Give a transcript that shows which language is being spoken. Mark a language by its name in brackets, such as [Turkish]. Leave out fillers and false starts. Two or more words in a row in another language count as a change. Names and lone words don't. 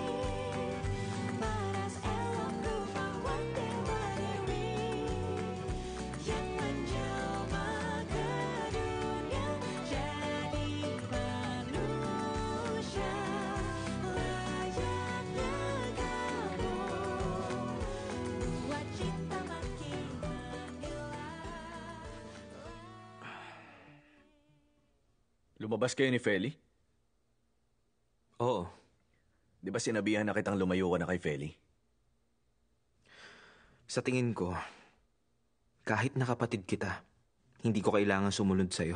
[Indonesian] paras elokku mewanti-wanti yang menjelma ke dunia jadi manusia layaknya kamu buat cinta makin menggila. [Filipino] Lumabas kayo ni Feli? Oo. Di ba sinabihan na kitang lumayo ka na kay Feli? Sa tingin ko, kahit nakapatid kita, hindi ko kailangan sumunod sa'yo.